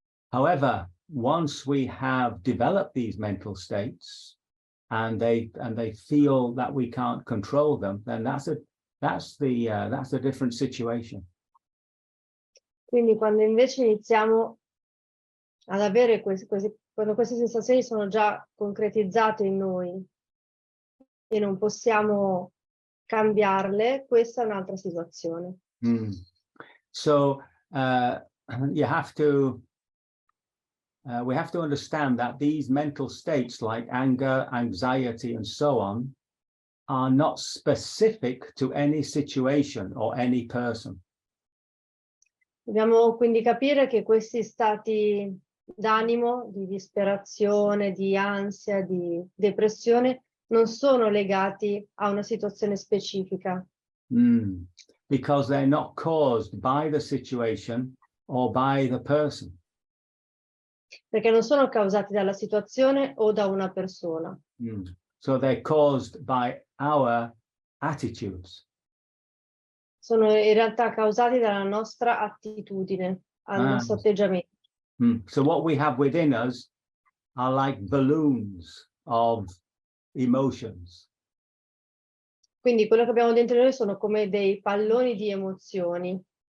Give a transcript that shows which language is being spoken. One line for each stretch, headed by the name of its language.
English: However, once we have developed these mental states and they feel that we can't control them, then that's a different situation.
Italian: Quindi quando invece iniziamo ad avere quando queste sensazioni sono già concretizzate in noi e non possiamo cambiarle, questa è un'altra situazione.
English: So you have to we have to understand that these mental states like anger, anxiety, and so on are not specific to any situation or any person.
Italian: Dobbiamo quindi capire che questi stati d'animo, di disperazione, di ansia, di depressione, non sono legati a una situazione specifica.
English: Because they're not caused by the situation or by the person.
Italian: Perché non sono causati dalla situazione o da una persona.
English: So they're caused by our attitudes.
Italian: Sono in realtà causati dalla nostra attitudine, al nostro atteggiamento.
English: So what we have within us are like balloons of emotions.
Italian: Quindi quello che abbiamo dentro di noi sono come dei palloni di emozioni.